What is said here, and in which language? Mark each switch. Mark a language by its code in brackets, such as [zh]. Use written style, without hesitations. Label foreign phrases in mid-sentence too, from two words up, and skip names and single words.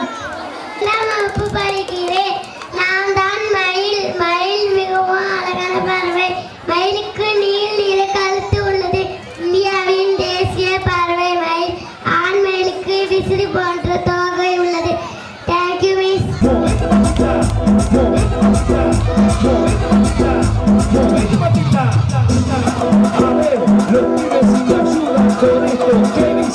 [ta] நான் வகுப்பு படிக்கிறேன். நான் தான் மயில். மயில் மிகவும் அழகான பறவை. மயிலுக்கு நீல நிற கழுத்து உள்ளது. இந்தியாவின் தேசிய பறவை மயில். ஆண் மயிலுக்கு விசிறி போன்ற தோகை உள்ளது. [en] Thank you miss. [es] A ver, los pibes si me ayudan con esto.